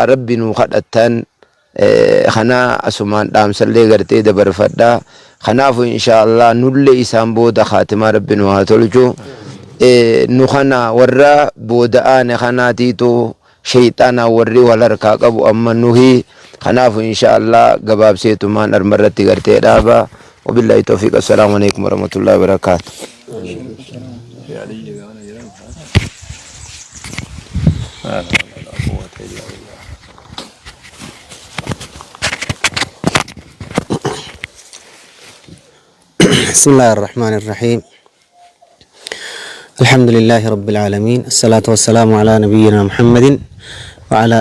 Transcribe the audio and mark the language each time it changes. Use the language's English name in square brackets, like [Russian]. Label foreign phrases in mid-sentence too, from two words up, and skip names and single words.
[Oromo] rabbi nuu kadhattan kana asumaan dhaamsallee gartee dabarfadhaa kanaafu inshaallah nullee isaan booda khaatimaa rabbi nuu haa tolchu nu kana warra booda'aane kanaatiitu shayxaana warri wal harkaa qabu amma nuhi kanaafu inshaallah gabaabseetumaan armarratti gartee dhaaba [Arabic] وبالله التوفيق السلام عليكم ورحمة الله وبركاته بسم الله الرحمن الرحيم الحمد لله رب العالمين الصلاة والسلام على نبينا محمد وعلى